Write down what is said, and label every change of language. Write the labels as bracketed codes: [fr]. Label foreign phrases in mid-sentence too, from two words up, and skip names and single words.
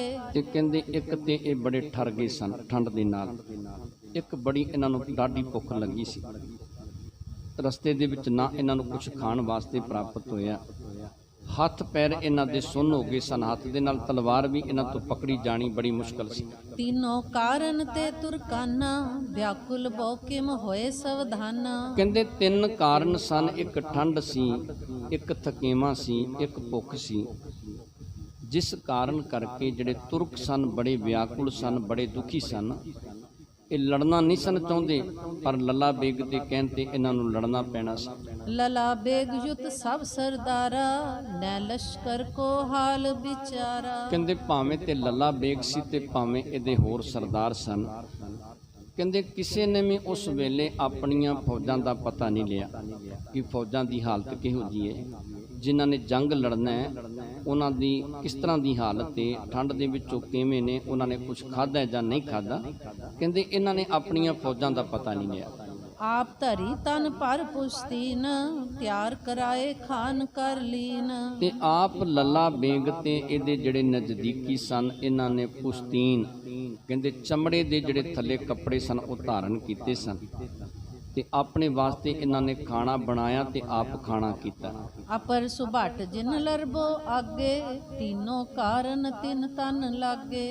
[pa] ਤੇ ਕਹਿੰਦੇ ਇੱਕ ਤੇ ਇਹ ਬੜੇ ਠਰ ਗਏ ਸਨ ਠੰਡ ਦੇ ਨਾਲ, ਇੱਕ ਬੜੀ ਇਹਨਾਂ ਨੂੰ ਡਾਢੀ ਭੁੱਖ ਲੱਗੀ ਸੀ। ਰਸਤੇ ਦੇ ਵਿੱਚ ਨਾ ਇਹਨਾਂ ਨੂੰ ਕੁਝ ਖਾਣ ਵਾਸਤੇ ਪ੍ਰਾਪਤ ਹੋਇਆ, ਹੱਥ ਪੈਰ ਇਹਨਾਂ ਦੇ ਸੁੰਨ ਹੋ ਗਏ ਸਨ, ਹੱਥ ਦੇ ਨਾਲ ਤਲਵਾਰ ਵੀ ਇਹਨਾਂ ਤੋਂ ਪਕੜੀ ਜਾਣੀ ਬੜੀ ਮੁਸ਼ਕਲ ਸੀ। [bra] तीनों कारण ते तुरकाना, व्याकुल बौकिम होए सवधाना। [pa] ਕਹਿੰਦੇ 3 ਕਾਰਨ ਸਨ, ਇੱਕ ਠੰਡ ਸੀ, ਇੱਕ ਥਕੇਵਾਂ ਸੀ, ਇੱਕ ਭੁੱਖ ਸੀ, ਜਿਸ ਕਾਰਨ ਕਰਕੇ ਜਿਹੜੇ ਤੁਰਕ ਸਨ ਬੜੇ ਵਿਆਕੁਲ ਸਨ, ਬੜੇ ਦੁਖੀ ਸਨ। ਇਹ ਲੜਨਾ ਨਹੀਂ ਸਨ ਚਾਹੁੰਦੇ, ਪਰ ਲੱਲਾ ਬੇਗ ਦੇ ਕਹਿਣ ਤੇ ਇਹਨਾਂ ਨੂੰ ਲੜਨਾ ਪੈਣਾ ਸੀ। [bra] लला बेग युत सब सरदारा, न लश्कर को हाल बिचारा। [pa] ਕਹਿੰਦੇ ਭਾਵੇਂ ਤੇ ਲੱਲਾ ਬੇਗ ਸੀ ਤੇ ਭਾਵੇਂ ਇਹਦੇ ਹੋਰ ਸਰਦਾਰ ਸਨ, ਕਹਿੰਦੇ ਕਿਸੇ ਨੇ ਵੀ ਉਸ ਵੇਲੇ ਆਪਣੀਆਂ ਫੌਜਾਂ ਦਾ ਪਤਾ ਨਹੀਂ ਲਿਆ ਕਿ ਫੌਜਾਂ ਦੀ ਹਾਲਤ ਕਿਹੋ ਜਿਹੀ ਹੈ। ਜਿਨ੍ਹਾਂ ਨੇ ਜੰਗ ਲੜਨਾ ਹੈ ਉਹਨਾਂ ਦੀ ਕਿਸ ਤਰ੍ਹਾਂ ਦੀ ਹਾਲਤ ਹੈ, ਠੰਡ ਦੇ ਵਿੱਚੋਂ ਕਿਵੇਂ ਨੇ, ਉਹਨਾਂ ਨੇ ਕੁਝ ਖਾਧਾ ਜਾਂ ਨਹੀਂ ਖਾਧਾ। ਕਹਿੰਦੇ ਇਹਨਾਂ ਨੇ ਆਪਣੀਆਂ ਫੌਜਾਂ ਦਾ ਪਤਾ ਨਹੀਂ ਲਿਆ। [bra] आप धरी तन पर पुश्तीन, त्यार कराए खान कर लीन। [pa] ਤੇ ਆਪ ਲੱਲਾ ਬੇਗ ਤੇ ਇਹਦੇ ਜਿਹੜੇ ਨਜ਼ਦੀਕੀ ਸਨ ਇਹਨਾਂ ਨੇ ਪੁਸ਼ਤੀਨ ਕਹਿੰਦੇ ਚਮੜੇ ਦੇ ਜਿਹੜੇ ਥੱਲੇ ਕੱਪੜੇ ਸਨ ਉਹ ਧਾਰਨ ਕੀਤੇ ਸਨ ਤੇ ਆਪਣੇ ਵਾਸਤੇ ਇਹਨਾਂ ਨੇ ਖਾਣਾ ਬਣਾਇਆ ਤੇ ਆਪ ਖਾਣਾ ਕੀਤਾ। [bra] ਅਪਰ ਸੁਭਾਟ ਜਿਨ ਲਰਬੋ ਆਗੇ, ਤੀਨੋਂ ਕਾਰਨ ਤਿੰਨ ਤਨ ਲਾਗੇ।